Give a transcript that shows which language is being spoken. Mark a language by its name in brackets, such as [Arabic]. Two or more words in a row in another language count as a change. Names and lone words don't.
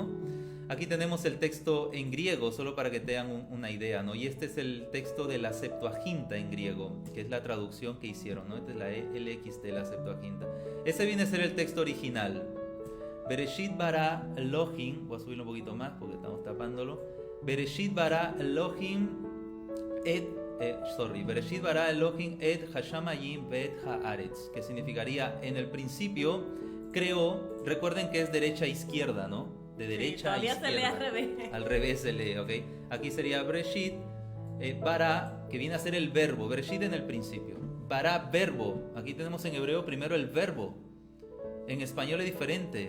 [Spanish] Aquí tenemos el texto en griego, solo para que tengan una idea, ¿no? Y este es el texto de la Septuaginta en griego, que es la traducción que hicieron, ¿no? Esta es la LXT, la Septuaginta. Ese viene a ser el texto original. [Hebrew] בראשית ברא אלהים, [Spanish] voy a subirlo un poquito más porque estamos tapándolo. [Hebrew] בראשית ברא אלהים בראשית ברא אלהים את השמים ואת הארץ, [Spanish] que significaría, en el principio creó, recuerden que es derecha a izquierda, ¿no? De derecha a izquierda. Todavía se lee al revés. Al revés se lee, ¿ok? Aquí sería Bereshit, Bara, que viene a ser el verbo, Bereshit en el principio. Bara, verbo. Aquí tenemos en hebreo primero el verbo. En español es diferente.